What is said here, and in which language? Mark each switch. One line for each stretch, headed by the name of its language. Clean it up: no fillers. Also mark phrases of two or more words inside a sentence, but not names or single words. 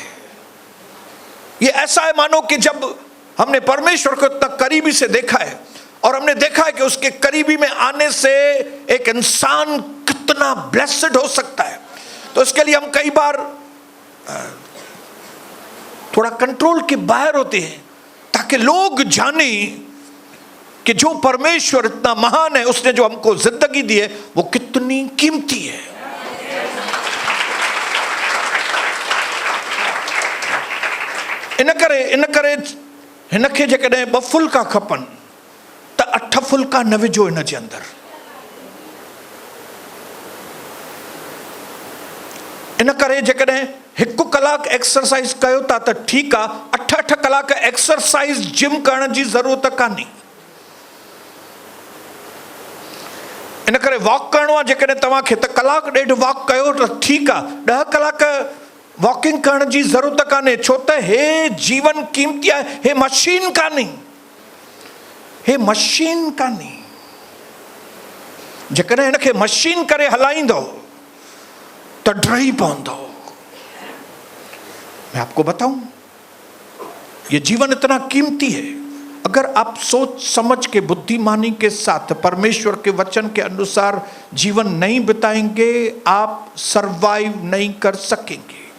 Hindi: ये ऐसा है मानो कि जब हमने परमेश्वर को तक करीबी से देखा है और हमने देखा है कि उसके करीबी में आने से एक इंसान कितना ब्लेस्ड हो सकता है, तो इसके लिए हम कई बार थोड़ा कंट्रोल के बाहर होते हैं, ताकि लोग जाने कि जो परमेश्वर इतना महान है, उसने जो हमको जिंदगी दी है वो कितनी कीमती है।
Sindhi: इन करे हिनखे जेकॾहिं 2 फुल्का खपनि त 8 फुल्का न विझो हिन जे अंदर। इन करे जेकॾहिं 1 कलाक एक्सरसाइज कयो था त ठीकु आहे, 8 कलाक
English: exercise gym
Sindhi: करण जी ज़रूरत कान्हे। इन करे वॉक करिणो आहे जेकॾहिं तव्हांखे त 1.5 कलाक वॉक कयो त ठीकु आहे, 10 कलाक वॉकिंग करण जी ज़रूरत कान्हे, छो त हे जीवन कीमती आहे। हे मशीन कान्हे, हे मशीन कान्हे। जेकॾहिं हिनखे मशीन करे हलाईंदो त डरी पवंदो।
Hindi: मैं आपको बताऊं, ये जीवन इतना कीमती है। अगर आप सोच समझ के बुद्धिमानी के साथ परमेश्वर के वचन के अनुसार जीवन नहीं बिताएंगे, आप सरवाइव नहीं कर सकेंगे।